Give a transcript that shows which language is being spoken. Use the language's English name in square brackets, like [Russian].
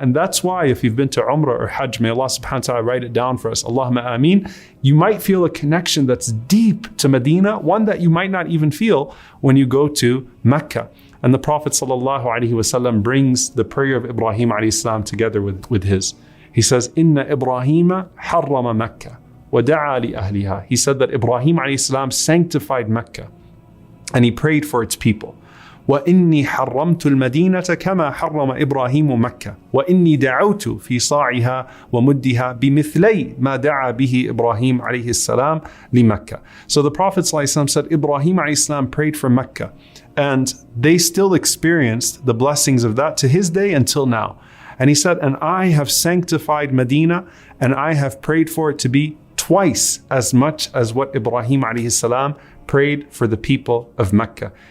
[English] And that's why if you've been to Umrah or Hajj, may Allah subhanahu wa ta'ala write it down for us, Allahumma Aamin, you might feel a connection that's deep to Medina, one that you might not even feel when you go to Mecca. And the Prophet ﷺ brings the prayer of Ibrahim alayhi salam together with his. [Arabic] He says, Inna Ibrahima harrama Mecca wa da'a li ahliha. [English] He said that Ibrahim alayhi salam sanctified Mecca and he prayed for its people. [Arabic] وإني حرمت المدينة كما حرم إبراهيم مكة وإني دعوت في صاعها ومدها بمثلي ما دعا به إبراهيم عليه السلام لمكة. [English] So the Prophet ﷺ said Ibrahim alayhi salam prayed for Mecca and they still experienced the blessings of that to his day until now. And he said, and I have sanctified Medina and I have prayed for it to be twice as much as what Ibrahim alayhi salam prayed for the people of Mecca.